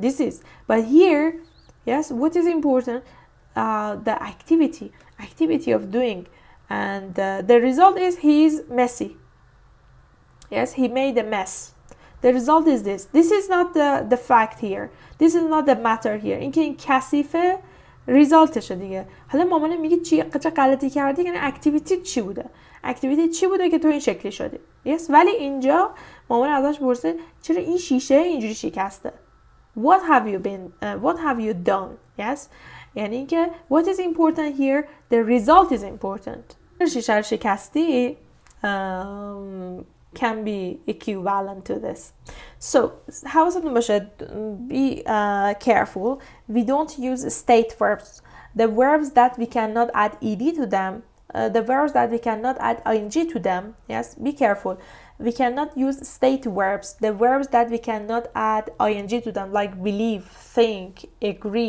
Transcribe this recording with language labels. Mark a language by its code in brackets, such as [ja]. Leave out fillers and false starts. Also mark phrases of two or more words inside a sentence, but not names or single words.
[en] This is, but here, yes, what is important? The activity of doing, and the result is he is messy. Yes, he made a mess. The result is this. This is not the fact here. This is not the matter here. [fa] اینکه این کثیفه ریزالتشه دیگه. حالا مامان میگه چه غلطی کردی، یعنی اکتیویتی چی بوده؟ اکتیویتی چی بوده که تو این شکلی شدی؟ [en] yes. [fa] ولی اینجا مامان ازش پرسید چرا این شیشه اینجوری شکسته؟ [en] What have you done? Yes. [fa] یعنی اینکه [en] what is important here, the result is important. [fa] شیشه رو شکستی [en] can be equivalent to this. [fa] So حواستون باشه, [en] be careful. We don't use state verbs. The verbs that we cannot add ed to them, the verbs that we cannot add ing to them. Yes, be careful. We cannot use state verbs. The verbs that we cannot add ing to them, like believe, think, agree.